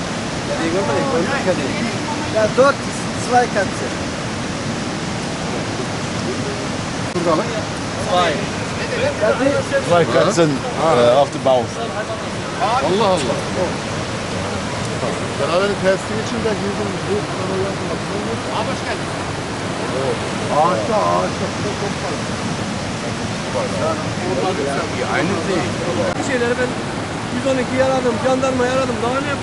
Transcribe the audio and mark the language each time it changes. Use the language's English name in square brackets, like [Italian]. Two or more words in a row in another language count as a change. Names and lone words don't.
[German] Ja, dort ist zwei Katzen. [Turkish] Vay [German] Katzen auf dem Bauch. [Turkish] Allah Allah. Beraber testi içinde girdim. Ağaçta. Aynı değil. Bir şeyleri ben 112'yi aradım, jandarmayı aradım.